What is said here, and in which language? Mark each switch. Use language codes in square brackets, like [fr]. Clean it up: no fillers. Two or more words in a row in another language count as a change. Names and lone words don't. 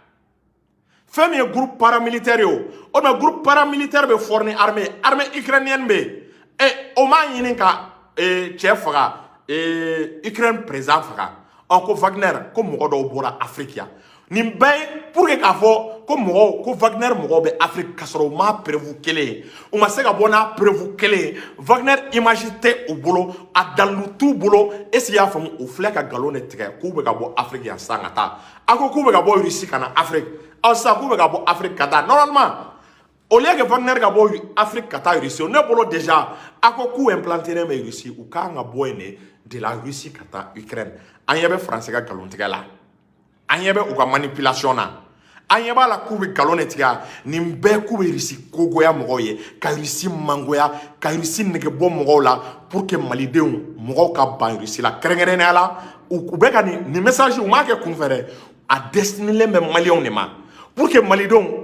[bm] fɛn min ye [fr] groupe paramilitaire [bm] ye o tuma [fr] groupe paramilitaire [bm] bɛ fournir [fr] armée ukrainienne [bm] bɛ yen o m'a ɲini ka cɛ faga Ukraine président faga ko Wagner ko mɔgɔ dɔw bɔra Afrique yan nin bɛɛ ye [fr] pour que [bm] k'a fɔ ko mɔgɔw ko Wagner mɔgɔw bɛ Afrique k'a sɔrɔ u ma preuve kelen ye u ma se ka bɔ n'a preuve kelen ye Wagner image tɛ u bolo a dalilu t'u bolo [fr] est-ce qu'il y'a [bm] faamu u filɛ ka nkalon de tigɛ k'u bɛ ka bɔ Afrique yan sisan ka taa a ko k'u bɛ ka bɔ Russie ka na Afrique sisan k'u bɛ ka bɔ Afrique ka taa [fr] normalement au lieu que [bm] Wagner ka bɔ Afrique ka taa Russie ne bolo déjà a ko k'u implanté bɛ Russie u kan ka bɔ yen de la Russie ka taa Ukraine an ɲɛ bɛ français ka nkalon tigɛ la an ɲɛ bɛ u ka manipulation na an ɲɛ b'a la k'u bɛ nkalon de tigɛ nin bɛɛ k'u bɛ Russie kogoya mɔgɔw ye ka Russie mangoya ka Russie nege bɔ mɔgɔw la [fr] pour que [bm] malidenw mɔgɔw ka ban Russie la kɛrɛnkɛrɛnnenya la u bɛ ka nin message u m'a kɛ kunfɛ dɛ a destiné bɛ maliyɛnw de ma [fr] pour que [bm] malidenw